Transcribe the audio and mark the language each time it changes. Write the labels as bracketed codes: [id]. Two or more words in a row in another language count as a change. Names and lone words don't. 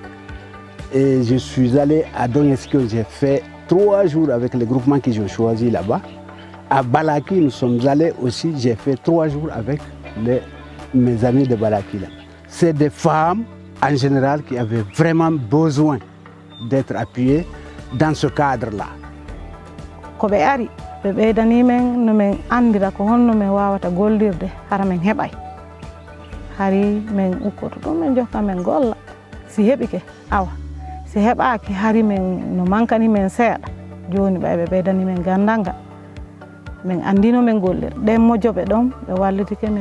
[fr] Et je suis allé à Donetsk, j'ai fait 3 jours avec les groupements qu'ils ont choisis là-bas. À Balaki, nous sommes allés aussi, j'ai fait 3 jours avec mes amis de Balaki. C'est des femmes en général qui avaient vraiment besoin d'être appuyées dans ce cadre-là. [ff] Koɓe ari ɓe ɓeydani men no men andira ko honno men wawata gollirde hara men heɓay hari men ukkoto ɗum men jokka men golla si heɓike awa si heɓaki hari men no mankani men seeɗa joni ɓe ɓeydani men gandal men andino men gollirde ɗen mojoɓe ɗon ɓe wallitike men